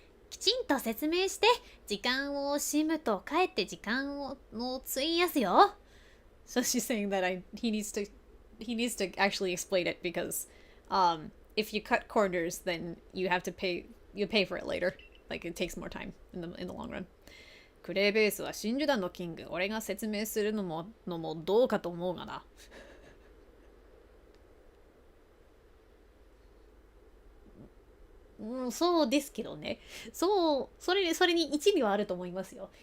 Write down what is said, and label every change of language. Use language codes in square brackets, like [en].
[ja] きちんと説明して時間を惜しむとかえって時間を費やすよ。 [en] So she's saying that he needs to actually explain it because if you cut corners then you pay for it later. Like it takes more time in the long run. [ja] クレーベースは真珠団のキング。俺が説明するのもどうかと思うがな。そうですけどね。それに一理はあると思いますよ。